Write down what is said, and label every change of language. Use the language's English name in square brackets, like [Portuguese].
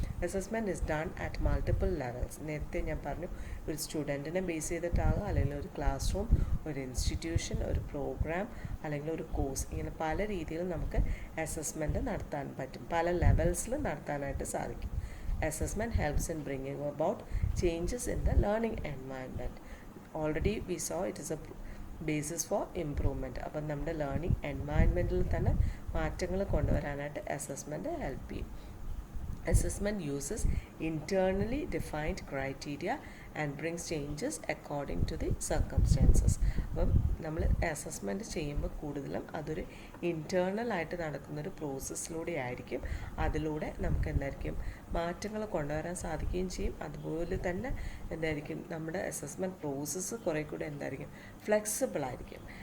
[English] Assessment is done at multiple levels. [Malayalam] നേരത്തെ ഞാൻ പറഞ്ഞു, ഒരു സ്റ്റുഡൻറ്റിനെ ബേസ് ചെയ്തിട്ടാകും, അല്ലെങ്കിൽ ഒരു ക്ലാസ് റൂം, ഒരു ഇൻസ്റ്റിറ്റ്യൂഷൻ, ഒരു പ്രോഗ്രാം, അല്ലെങ്കിൽ ഒരു കോഴ്സ്, ഇങ്ങനെ പല രീതിയിൽ നമുക്ക് അസസ്മെൻറ്റ് നടത്താൻ പറ്റും, പല ലെവൽസിൽ നടത്താനായിട്ട് സാധിക്കും. [English] Assessment helps in bringing about changes in the learning environment. Already we saw it is a basis for improvement. [Malayalam] അപ്പം നമ്മുടെ ലേണിംഗ് എൻവയൺമെൻറ്റിൽ തന്നെ മാറ്റങ്ങൾ കൊണ്ടുവരാനായിട്ട് അസസ്മെൻറ്റ് ഹെൽപ്പ് ചെയ്യും. [English] Assessment uses internally defined criteria and brings changes according to the circumstances. [Malayalam] അപ്പം നമ്മൾ assessment ചെയ്യുമ്പോൾ കൂടുതലും അതൊരു ഇൻറ്റേർണലായിട്ട് നടക്കുന്നൊരു പ്രോസസ്സിലൂടെ ആയിരിക്കും. അതിലൂടെ നമുക്ക് മാറ്റങ്ങൾ കൊണ്ടുവരാൻ സാധിക്കുകയും ചെയ്യും. അതുപോലെ തന്നെ നമ്മുടെ അസസ്മെൻറ്റ് പ്രോസസ്സ് കുറേ കൂടെ ഫ്ലെക്സിബിൾ ആയിരിക്കും.